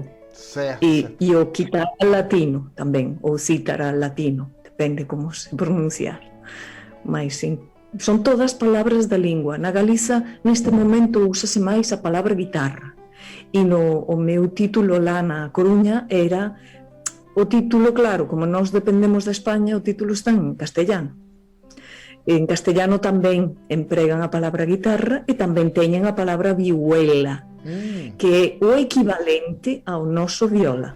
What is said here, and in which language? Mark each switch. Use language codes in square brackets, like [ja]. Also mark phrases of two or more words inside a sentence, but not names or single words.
[pt] Certo. E o quitara latino também, ou cítara latino, depende como se pronunciar. Mas sim, são todas palavras da língua. Na Galiza, neste momento, usa-se mais a palavra guitarra. [gl] E o meu título lá na Coruña era o título, claro, como nós dependemos da España, o título está en castellano. En castellano tamén empregan a palabra guitarra e tamén teñen a palabra vihuela, que é o equivalente ao noso viola.